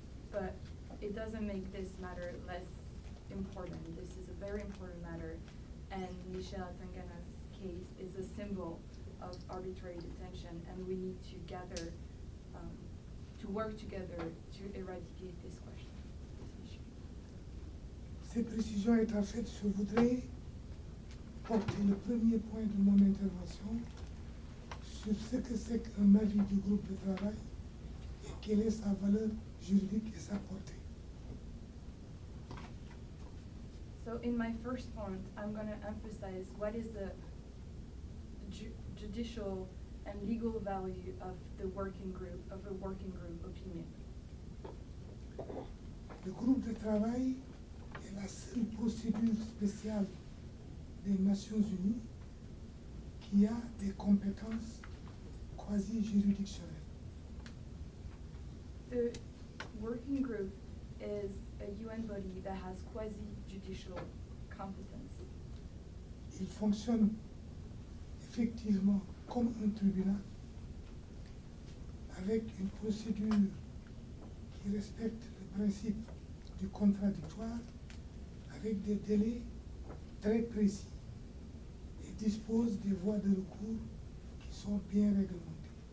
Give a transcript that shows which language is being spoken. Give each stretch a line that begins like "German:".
English: But it doesn't make this matter less important. This is a very important matter, and Michel Atangana's case is a symbol of arbitrary detention, and we need to gather, to work together to eradicate this question, this issue.
French: Ces précisions étant faites, je voudrais porter le premier point de mon intervention sur ce que c'est qu'un avis du groupe de travail et quelle est sa valeur juridique et sa portée.
English: So in my first point, I'm going to emphasize what is the judicial and legal value of the working group, of a working group opinion.
French: Le groupe de travail est la seule procédure spéciale des Nations Unies qui a des compétences quasi-juridictionnelles.
English: The working group is a UN body that has quasi-judicial competence.
French: Il fonctionne effectivement comme un tribunal avec une procédure qui respecte le principe du contradictoire avec des délais très précis et dispose des voies de recours qui sont bien réglementées.